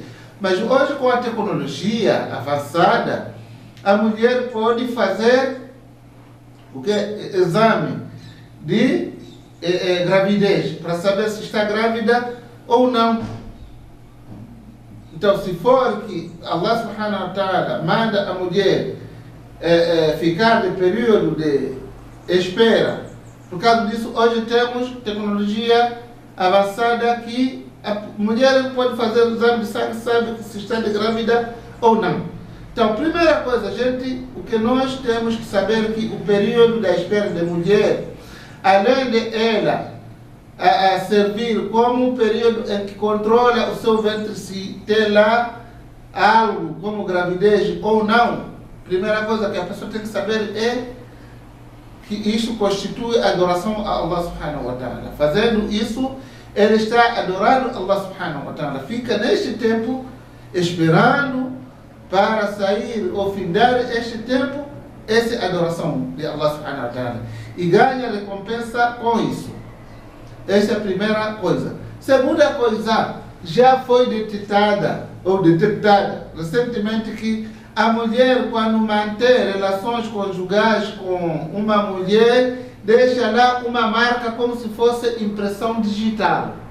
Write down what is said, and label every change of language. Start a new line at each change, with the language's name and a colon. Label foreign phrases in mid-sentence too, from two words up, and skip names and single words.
Portuguese: Mas hoje, com a tecnologia avançada, a mulher pode fazer o que? Exame de gravidez, para saber se está grávida ou não. Então, se for que Allah
Arabic: سبحانه وتعالى
Portuguese: manda a mulher ficar de período de espera, por causa disso, hoje temos tecnologia avançada que a mulher pode fazer o exame de sangue, sabe se está grávida ou não. Então, primeira coisa, o que nós temos que saber é que o período da espera da mulher, além de ela a servir como um período em que controla o seu ventre se tem lá algo como gravidez ou não, primeira coisa que a pessoa tem que saber é que isso constitui adoração a Allah
Arabic: سبحانه وتعالى.
Portuguese: Fazendo isso, ele está adorando Allah
Arabic: سبحانه وتعالى.
Portuguese: Fica neste tempo esperando para sair ou findar este tempo, essa é a adoração de Allah
Arabic: سبحانه وتعالى.
Portuguese: E ganha recompensa com isso. Essa é a primeira coisa. Segunda coisa, já foi detectada recentemente que a mulher, quando mantém relações conjugais com uma mulher, deixa lá uma marca como se fosse impressão digital.